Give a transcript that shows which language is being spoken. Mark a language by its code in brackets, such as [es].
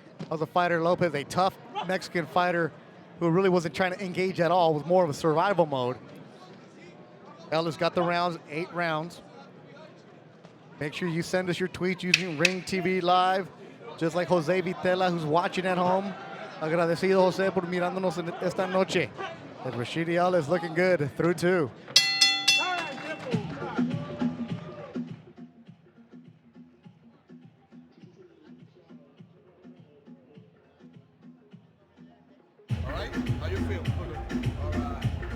[en] Other fighter, Lopez, a tough Mexican fighter who really wasn't trying to engage at all, was more of a survival mode. Ellis got the rounds, 8 rounds. Make sure you send us your tweets using Ring TV Live. Just like Jose Vitela, who's watching at home. [es] Agradecido, Jose, por mirándonos esta noche. [en] And Rashidi Ellis looking good through 2. All right? How you feel? All right.